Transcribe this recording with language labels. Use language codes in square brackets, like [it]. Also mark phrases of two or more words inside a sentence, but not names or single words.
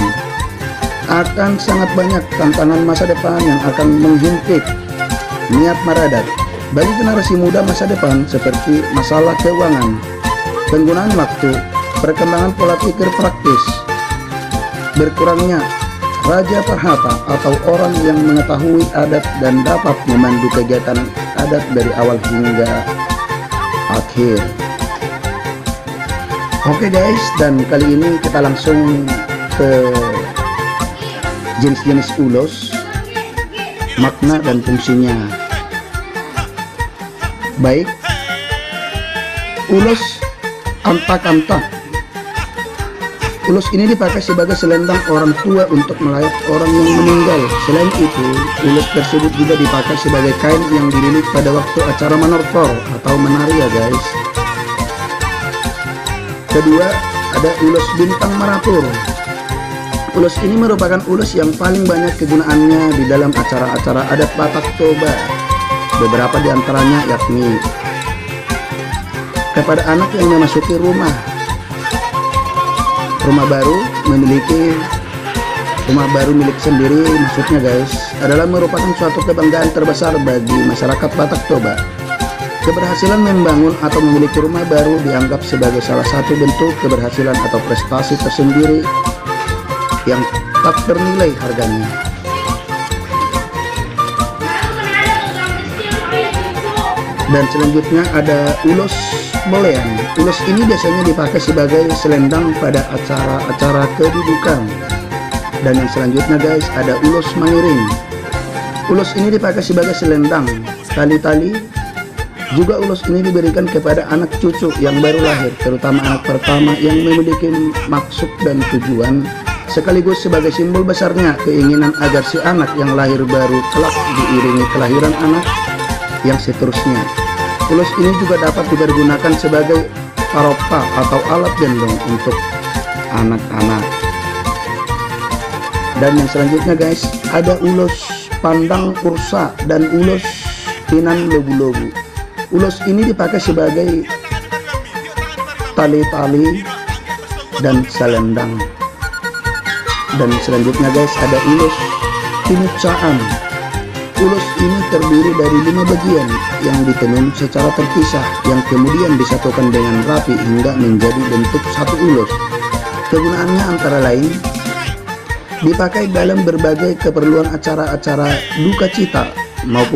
[id] Akan sangat banyak tantangan masa depan yang akan menghimpit niat meradat bagi generasi muda masa depan, seperti masalah keuangan, penggunaan waktu, perkembangan pola pikir praktis, berkurangnya raja perhata atau orang yang mengetahui adat dan dapat memandu kegiatan adat dari awal hingga akhir. Oke guys, dan kali ini kita langsung ke jenis-jenis ulos, makna dan fungsinya. Baik, ulos antak-antak. Ulos ini dipakai sebagai selendang orang tua untuk melayat orang yang meninggal. Selain itu, ulos tersebut juga dipakai sebagai kain yang dililit pada waktu acara manortor atau menari ya guys. Kedua, ada ulos bintang maratur. Ulos ini merupakan ulos yang paling banyak kegunaannya di dalam acara-acara adat Batak Toba. Beberapa di antaranya yakni kepada anak yang memasuki rumah baru, memiliki rumah baru milik sendiri, maksudnya guys, adalah merupakan suatu kebanggaan terbesar bagi masyarakat Batak Toba. Keberhasilan membangun atau memiliki rumah baru dianggap sebagai salah satu bentuk keberhasilan atau prestasi tersendiri yang tak ternilai harganya. Dan selanjutnya ada ulos bolean. Ulos ini biasanya dipakai sebagai selendang pada acara-acara kedudukan. Dan yang selanjutnya guys, ada ulos mangiring. Ulos ini dipakai sebagai selendang, tali-tali. Juga ulos ini diberikan kepada anak cucu yang baru lahir, terutama anak pertama yang memiliki maksud dan tujuan, sekaligus sebagai simbol besarnya keinginan agar si anak yang lahir baru kelak diiringi kelahiran anak yang seterusnya. Ulos ini juga dapat dipergunakan sebagai paropa atau alat gendong untuk anak-anak. Dan yang selanjutnya guys, ada ulos pandang ursa dan ulos pinan lobu-lobu. Ulos ini dipakai sebagai tali-tali dan selendang. Dan selanjutnya guys, ada ulos pinucaan. Ulos ini terdiri dari 5 bagian yang ditenun secara terpisah, yang kemudian disatukan dengan rapi hingga menjadi bentuk satu ulos. Kegunaannya antara lain dipakai dalam berbagai keperluan acara-acara duka cita maupun sukacita.